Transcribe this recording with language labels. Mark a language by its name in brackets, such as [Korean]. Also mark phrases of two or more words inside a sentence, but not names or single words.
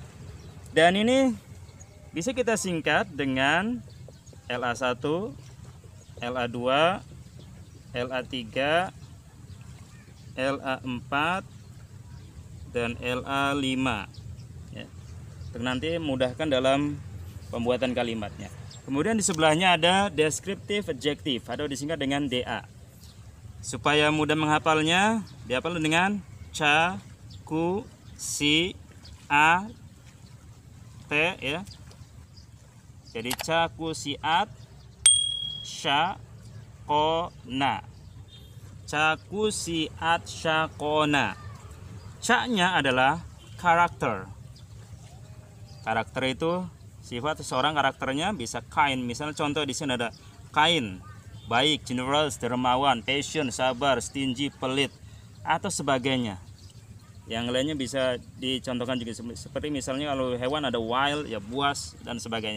[Indonesian] Dan ini bisa kita singkat dengan LA1, LA2, LA3, LA4, dan LA5. Ya. Nanti mudahkan dalam pembuatan kalimatnya. Kemudian di sebelahnya ada [English] descriptive adjective [Indonesian] atau disingkat dengan DA. Supaya mudah menghafalnya, dihafal dengan ca, ku, si, a, t, ya. Jadi ca, ku, si, at, sya, ko, na. Ca, ku, si, at, sya, ko, na. Ca-nya adalah karakter. Karakter itu sifat seseorang, karakternya bisa kind. Misalnya contoh di sini ada kind, baik, generous, dermawan, patient, sabar, stingy, pelit, atau sebagainya. Yang lainnya bisa dicontohkan juga seperti misalnya kalau hewan ada wild, ya buas, dan sebagainya.